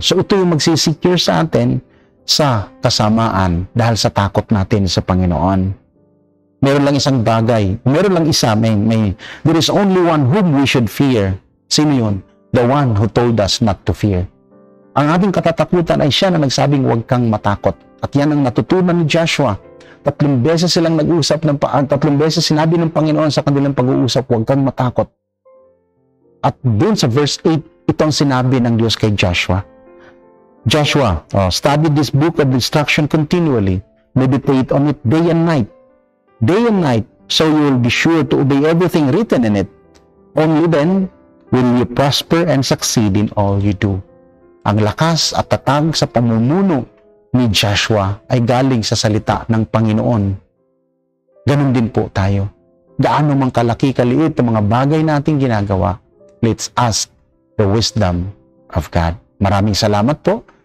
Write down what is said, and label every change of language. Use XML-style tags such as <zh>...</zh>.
<tl>So ito yung magsisecure sa atin sa kasamaan dahil sa takot natin sa Panginoon. Meron lang isang bagay, meron lang isa,</tl> <en>there is only one whom we should fear.</en> <tl>Sino yun?</tl> <en>The one who told us not to fear.</en> <tl>Ang ating katatakutan ay siya na nagsabing huwag kang matakot. At yan ang natutunan ni Joshua. 3 beses silang nag-usap, 3 beses sinabi ng Panginoon sa kanilang pag-uusap, huwag kang matakot. At dun sa verse 8, ito ang sinabi ng Diyos kay Joshua.</tl> <en>Joshua, study this book of instruction continually. Meditate on it day and night. Day and night, so you will be sure to obey everything written in it. Only then will you prosper and succeed in all you do.</en> <tl>Ang lakas at tatag sa pamumuno ni Joshua ay galing sa salita ng Panginoon. Ganon din po tayo. Gaano mang kalaki kaliit ang mga bagay nating ginagawa,</tl> <en>let's ask the wisdom of God.</en> <tl>Maraming salamat po.</tl>